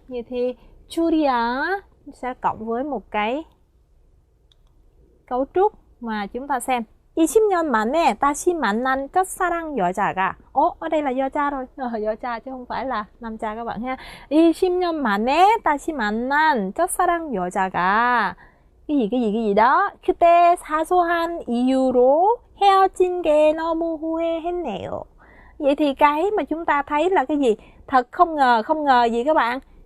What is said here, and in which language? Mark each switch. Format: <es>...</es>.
<vi>Vậy thì Julia sẽ cộng với một cái cấu trúc mà chúng ta xem.</vi> <ko>20년 만에 다시 만난 첫사랑 여자가</ko> <vi>ở đây là 여자 rồi, 여자 chứ không phải là 남자 các bạn ha.</vi> <ko>20년 만에 다시 만난 첫사랑 여자가</ko> <vi>cái gì đó</vi> <ko>그때 사소한 이유로 헤어진 게 너무 후회했네요.</ko> <vi>Vậy thì cái mà chúng ta thấy là cái gì? Thật không ngờ gì các bạn?</vi>